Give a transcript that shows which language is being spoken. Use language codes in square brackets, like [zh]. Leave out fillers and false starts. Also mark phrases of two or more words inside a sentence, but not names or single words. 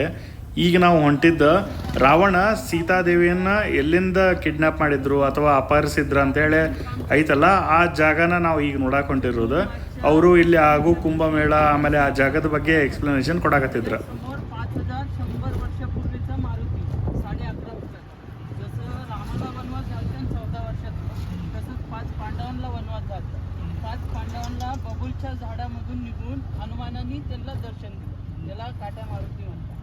[kn] ಈಗ ನಾವು ಹೊಂಟಿದ್ದ ರಾವಣ ಸೀತಾದೇವಿಯನ್ನು ಎಲ್ಲಿಂದ ಕಿಡ್ನ್ಯಾಪ್ ಮಾಡಿದ್ರು ಅಥವಾ ಅಪಹರಿಸಿದ್ರು ಅಂಥೇಳಿ ಐತಲ್ಲ, ಆ ಜಾಗನ ನಾವು ಈಗ ನೋಡಕ್ಕೆ ಹೊಂಟಿರೋದು. ಅವರು ಇಲ್ಲಿ ಆಗು ಕುಂಭಮೇಳ ಆಮೇಲೆ ಆ ಜಾಗದ ಬಗ್ಗೆ ಎಕ್ಸ್ಪ್ಲನೇಷನ್ ಕೊಡಾಕತ್ತಿದ್ರು. [mr] बबूलच्या झाडामधून निघून हनुमानाने त्याला दर्शन दिलं. त्याला काट्या मारुती म्हणतात.